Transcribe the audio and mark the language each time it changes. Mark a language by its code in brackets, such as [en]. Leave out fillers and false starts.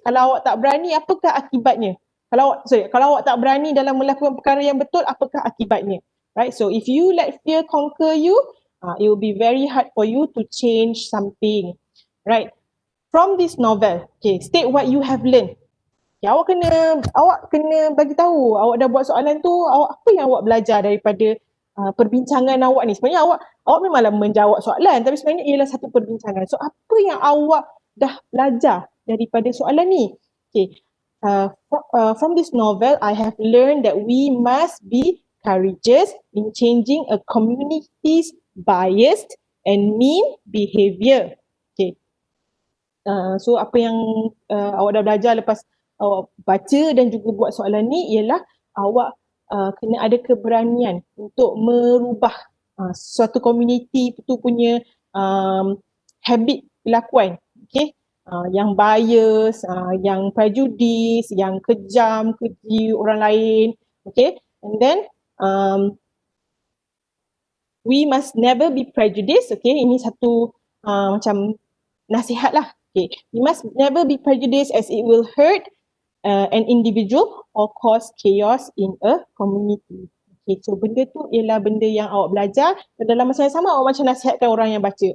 [ms] Kalau awak tak berani, apakah akibatnya? Kalau awak tak berani dalam melakukan perkara yang betul, apakah akibatnya? Right? [en] So if you let fear conquer you, it will be very hard for you to change something. Right? From this novel, okay, state what you have learned. [ms] Okay, awak kena bagi tahu, awak dah buat soalan tu, apa yang awak belajar daripada perbincangan awak ni. Sebenarnya awak memanglah menjawab soalan, tapi sebenarnya ialah satu perbincangan. So apa yang awak dah belajar daripada soalan ni? [en] Okay, from this novel, I have learned that we must be courageous in changing a community's biased and mean behavior. Okay. [ms] So apa yang awak dah belajar lepas awak baca dan juga buat soalan ni ialah awak kena ada keberanian untuk merubah suatu community itu punya habit kelakuan. Okay. Yang bias, yang prejudis, yang kejam, keji orang lain. Okay. [en] And then we must never be prejudiced. [ms] Okay, ini satu macam nasihat lah. [en] Okay, we must never be prejudiced as it will hurt an individual or cause chaos in a community. [ms] Okay, so benda tu ialah benda yang awak belajar dan dalam masa yang sama awak macam nasihatkan orang yang baca.